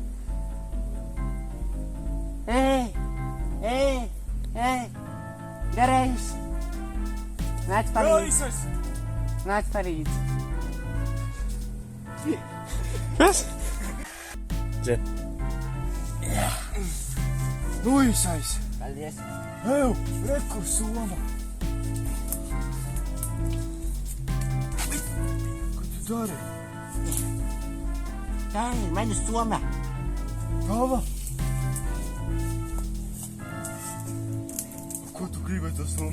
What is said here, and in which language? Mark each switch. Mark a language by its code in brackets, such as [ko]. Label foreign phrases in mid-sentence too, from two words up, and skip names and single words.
[nl] Hé, daar is. Laat Farid. Laat Farid. Wat? Zet. Luisais! [lv] Paldies. Eju, rekur soma! Ko tu dari? Tā ir mana soma. Tava? Ko tu gribi ar to somu?